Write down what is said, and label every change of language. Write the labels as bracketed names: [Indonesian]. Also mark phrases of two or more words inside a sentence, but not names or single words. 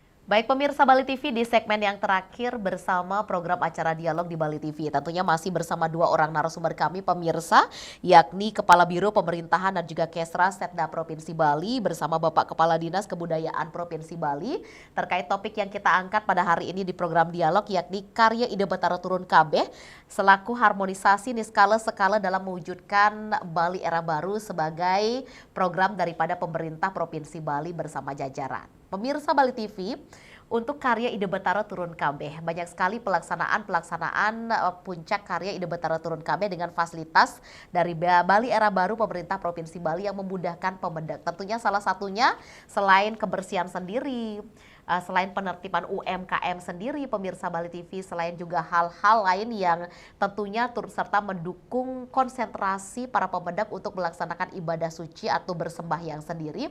[Indonesian] Baik pemirsa Bali TV, di segmen yang terakhir bersama program acara Dialog di Bali TV. Tentunya masih bersama dua orang narasumber kami pemirsa, yakni Kepala Biro Pemerintahan dan juga Kesra Setda Provinsi Bali bersama Bapak Kepala Dinas Kebudayaan Provinsi Bali terkait topik yang kita angkat pada hari ini di program Dialog, yakni karya Ide Betara Turun Kabeh selaku harmonisasi niskala skala dalam mewujudkan Bali Era Baru sebagai program daripada pemerintah Provinsi Bali bersama jajaran. Pemirsa Bali TV, untuk karya Ide Betara Turun Kabeh, banyak sekali pelaksanaan puncak karya Ide Betara Turun Kabeh dengan fasilitas dari Bali Era Baru pemerintah Provinsi Bali yang memudahkan pemendak. Tentunya salah satunya selain kebersihan sendiri, selain penertiban UMKM sendiri, pemirsa Bali TV, selain juga hal-hal lain yang tentunya turut serta mendukung konsentrasi para pemendak untuk melaksanakan ibadah suci atau bersembahyang sendiri.